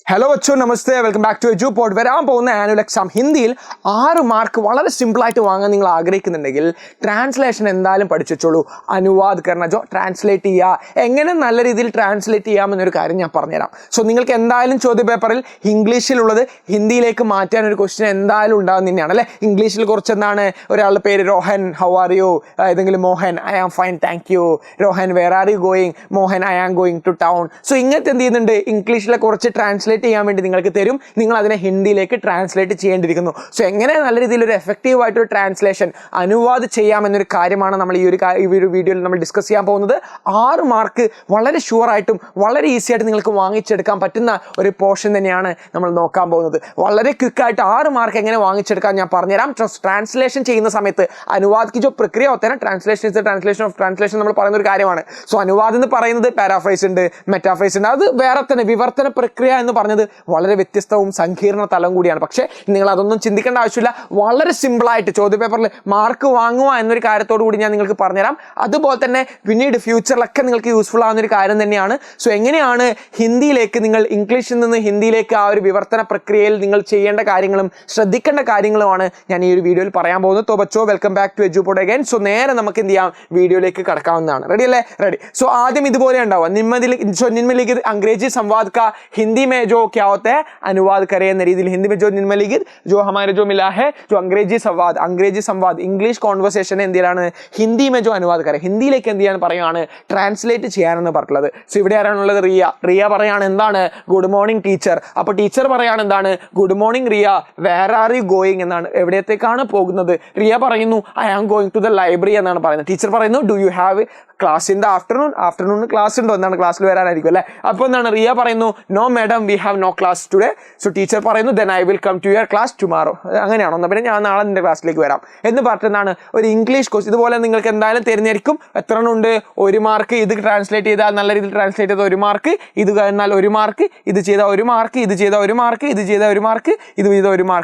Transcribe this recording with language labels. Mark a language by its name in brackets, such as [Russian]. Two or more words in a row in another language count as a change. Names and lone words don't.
[Malayalam] ഹലോ അച്ചു നമസ്തേ [English] welcome back to Edu Pod. [Malayalam] വരാൻ പോകുന്ന [English] annual exam [Malayalam] ഹിന്ദിയിൽ 6 മാർക്ക് വളരെ സിമ്പിളായിട്ട് വാങ്ങാൻ നിങ്ങൾ ആഗ്രഹിക്കുന്നുണ്ടെങ്കിൽ ട്രാൻസ്ലേഷൻ എന്തായാലും പഠിച്ചു വെച്ചോളൂ. [Hindi] अनुवाद करना जो [Malayalam] ട്രാൻസ്ലേറ്റ് ചെയ്യുക, എങ്ങനെ നല്ല രീതിയിൽ ട്രാൻസ്ലേറ്റ് ചെയ്യാമെന്നൊരു കാര്യം ഞാൻ പറഞ്ഞുതരാം. സോ നിങ്ങൾക്ക് എന്തായാലും ചോദ്യപേപ്പറിൽ ഇംഗ്ലീഷിലുള്ളത് ഹിന്ദിയിലേക്ക് മാറ്റാൻ ഒരു ക്വസ്റ്റ്യൻ എന്തായാലും ഉണ്ടാകുന്ന തന്നെയാണ് അല്ലേ. ഇംഗ്ലീഷിൽ കുറച്ച് എന്താണ്, ഒരാളുടെ പേര് രോഹൻ, [English] how are you, [Malayalam] ഏതെങ്കിലും മോഹൻ, [English] I am fine thank you. Rohan where are you going, Mohan I am going to town. [Malayalam] സോ ഇങ്ങനത്തെ എന്ത് ചെയ്യുന്നുണ്ട്, ഇംഗ്ലീഷിലെ കുറച്ച് ട്രാൻസ്ലേറ്റ് ചെയ്യാൻ വേണ്ടി നിങ്ങൾക്ക് തരും, നിങ്ങൾ അതിനെ ഹിന്ദിയിലേക്ക് ട്രാൻസ്ലേറ്റ് ചെയ്യേണ്ടിയിരിക്കുന്നു. സോ എങ്ങനെ നല്ല രീതിയിൽ ഒരു എഫക്റ്റീവ് ആയിട്ടൊരു ട്രാൻസ്ലേഷൻ അനുവാദ് ചെയ്യാമെന്നൊരു കാര്യമാണ് നമ്മൾ ഈ ഒരു വീഡിയോയിൽ നമ്മൾ ഡിസ്കസ് ചെയ്യാൻ പോകുന്നത്. 6 മാർക്ക് വളരെ ഷുവറായിട്ടും വളരെ ഈസി ആയിട്ട് നിങ്ങൾക്ക് വാങ്ങിച്ചെടുക്കാൻ പറ്റുന്ന ഒരു പോർഷൻ തന്നെയാണ് നമ്മൾ നോക്കാൻ പോകുന്നത്. വളരെ ക്വിക്കായിട്ട് 6 മാർക്ക് എങ്ങനെ വാങ്ങിച്ചെടുക്കാൻ ഞാൻ പറഞ്ഞുതരാം. ട്രാൻസ്ലേഷൻ ചെയ്യുന്ന സമയത്ത് അനുവാദ് [Hindi] की जो प्रक्रिया होता है ना, [English] translation is the translation of translation [Malayalam] നമ്മൾ പറയുന്ന ഒരു കാര്യമാണ്. സോ അനുവാദ് എന്ന് പറയുന്നത് പാരാഫ്രൈസ് ഉണ്ട്, മെറ്റാഫ്രൈസ് ഉണ്ട്, അത് വേറെ തന്നെ. വിവർത്തന പ്രക്രിയ എന്ന് പറഞ്ഞത് വളരെ വ്യത്യസ്തവും സങ്കീർണ തലം കൂടിയാണ്. പക്ഷേ നിങ്ങൾ അതൊന്നും ചിന്തിക്കേണ്ട ആവശ്യമില്ല. വളരെ സിമ്പിളായിട്ട് ചോദ്യപേപ്പറിൽ മാർക്ക് വാങ്ങുക എന്നൊരു കാര്യത്തോടു കൂടി ഞാൻ നിങ്ങൾക്ക് പറഞ്ഞുതരാം. അതുപോലെ തന്നെ പിന്നീട് ഫ്യൂച്ചറിലൊക്കെ നിങ്ങൾക്ക് യൂസ്ഫുൾ ആവുന്ന ഒരു കാര്യം തന്നെയാണ്. സോ എങ്ങനെയാണ് ഹിന്ദിയിലേക്ക് നിങ്ങൾ ഇംഗ്ലീഷിൽ നിന്ന് ഹിന്ദിയിലേക്ക് ആ ഒരു വിവർത്തന പ്രക്രിയയിൽ നിങ്ങൾ ചെയ്യേണ്ട കാര്യങ്ങളും ശ്രദ്ധിക്കേണ്ട കാര്യങ്ങളുമാണ് ഞാൻ ഈ ഒരു വീഡിയോയിൽ പറയാൻ പോകുന്നത്. [Hindi] तो बच्चों [English] welcome back to Edu Pod again. [Malayalam] സോ നേരെ നമുക്ക് എന്ത് ചെയ്യാം, വീഡിയോയിലേക്ക് കടക്കാവുന്നതാണ്. റെഡി അല്ലേ? റെഡി. സോ ആദ്യം ഇതുപോലെ ഉണ്ടാവുക, [Hindi] निम्नलिखित अंग्रेजी संवाद का हिंदी में जो क्या होता है अनुवाद करें [Malayalam] എന്ന രീതിയിൽ. [Hindi] हिंदी में जो निम्नलिखित जो हमारे जो मिला है जो अंग्रेजी संवाद [English] English conversation [Hindi] എന്തിലാണ് ഹിന്ദി में जो अनुवाद करें, [Malayalam] ഹിന്ദിയിലേക്ക് എന്ത് ചെയ്യാൻ പറയുകയാണ്, ട്രാൻസ്ലേറ്റ് ചെയ്യാനെന്ന് പറഞ്ഞിട്ടുള്ളത്. സോ ഇവിടെ ആരാണുള്ളത്, റിയ പറയാണ് എന്താണ്, [English] good morning teacher. [Malayalam] അപ്പോൾ ടീച്ചർ പറയാണ് എന്താണ്, [English] good morning Riya, where are you going [Malayalam] എന്നാണ്, എവിടത്തേക്കാണ് പോകുന്നത്. റിയ പറയുന്നു [English] I am going to the library [Malayalam] എന്നാണ് പറയുന്നത്. ടീച്ചർ പറയുന്നു [English] do you have class in the afternoon [Malayalam] ക്ലാസ് ഉണ്ടോ എന്നാണ്, ക്ലാസ്സിൽ വരാനായിരിക്കും അല്ലേ. അപ്പോൾ എന്താണ്, റിയ പറയുന്നു [English] no madam we have no class today. [Malayalam] സോ ടീച്ചർ പറയുന്നു [English] then I will come to your class tomorrow. [Malayalam] അങ്ങനെയാണോ, എന്നാൽ പിന്നെ ഞാൻ നാളെ നിന്റെ ക്ലാസ്സിലേക്ക് വരാം എന്ന് പറഞ്ഞിട്ടാണ് ഒരു [English] English course. [Malayalam] ഇതുപോലെ നിങ്ങൾക്ക് എന്തായാലും തിരഞ്ഞെടുക്കും. എത്ര ഉണ്ട്, 1 മാർക്ക്. ഇത് ട്രാൻസ്ലേറ്റ് ചെയ്താൽ നല്ല രീതിയിൽ ട്രാൻസ്ലേറ്റ് ചെയ്താൽ 1 മാർക്ക്, ഇത് കഴിഞ്ഞാൽ 1 മാർക്ക്, ഇത് ചെയ്താൽ 1 മാർക്ക്, ഇത് ചെയ്താൽ 1 മാർക്ക്, ഇത് ചെയ്താൽ 1 മാർക്ക്, ഇത് ചെയ്താൽ 1 മാർക്ക്.